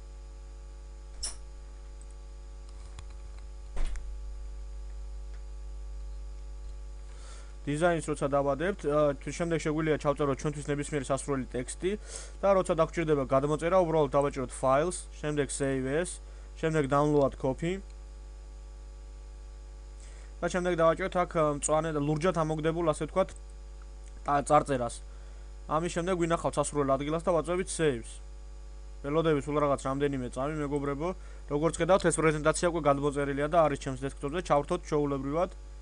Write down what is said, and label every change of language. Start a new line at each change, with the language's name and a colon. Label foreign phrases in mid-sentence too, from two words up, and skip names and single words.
Georgian: დიზაინს როცა დავადებთ, შემდეგ შეგვიძლია ჩავწეროთ ჩვენთვის ნებისმიერი სასურველი ტექსტი და როცა დაგჭირდება გადმოწერა, უბრალოდ დავაჭიროთ files, შემდეგ
English: save as,
Georgian: შემდეგ
English: download copy.
Georgian: და შემდეგ დავაჭიროთ აქ მწვანე და ლურჯად ამოგდებულ ასე ვთქვათ წარწერას. ამის შემდეგ ვინახავთ სასურველ ადგილას და ვაწვევით saves. ველოდებით სულ რაღაც რამდენიმე წამი მეგობრებო. როგორც ხედავთ, ეს პრეზენტაცია უკვე გადმოწერილია და არის ჩემს დესკტოპზე, ჩავრთოთ ჩვეულებრივად.